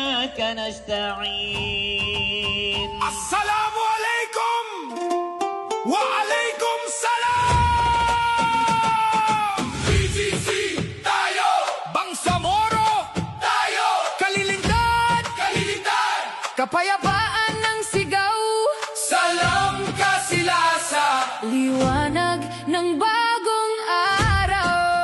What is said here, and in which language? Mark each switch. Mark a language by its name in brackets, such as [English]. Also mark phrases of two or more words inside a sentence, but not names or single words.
[Arabic] وإياك نستعين. السلام عليكم وعليكم السلام. [Filipino] BGC tayo, Bangsamoro tayo, Kalilintad, Kalilintad, Kapayapaan ng sigaw, Salam Kasilasa, liwanag ng bagong araw.